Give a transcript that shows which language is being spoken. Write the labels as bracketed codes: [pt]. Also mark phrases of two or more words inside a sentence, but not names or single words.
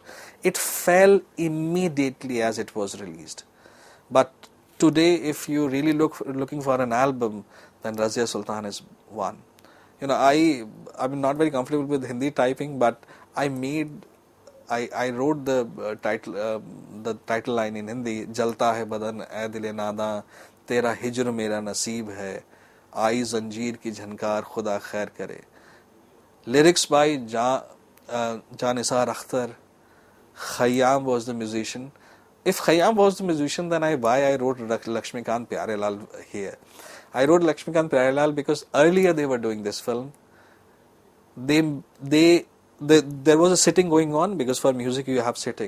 [en] It fell immediately as it was released. But today, if you really looking for an album, then Raiza Sultan is one. I'm not very comfortable with Hindi typing, but I wrote the title line in Hindi. [ur] جلتا ہے بدن اے دلِ ناداں، تیرا ہجر میرا نصیب ہے، آئی زنجیر کی جھنکار خدا خیر کرے. [en] Lyrics by Janisar Akhtar. Hayaam was the musician. If Hayaam was the musician, then why I wrote Lakshmikant Pyarelal here? I wrote Lakshmikant Pyarelal because earlier they were doing this film. There was a sitting going on, because for music you have sitting.